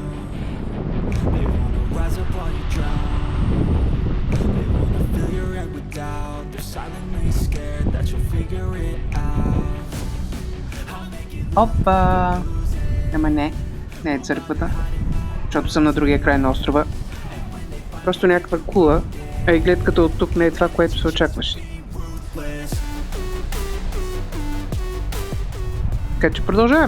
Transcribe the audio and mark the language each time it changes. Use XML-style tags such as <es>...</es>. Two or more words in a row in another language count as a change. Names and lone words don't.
<en>They wanna rise up while you drown. They wanna fill your head with doubt. They're silently scared that you'll figure it out. I'll make it</en> <bg>Опа! Ама не е църквата, защото съм на другия край на острова. Просто някаква кула, и гледката от тук не е това, което се очакваше. Така че продължаваме.</bg>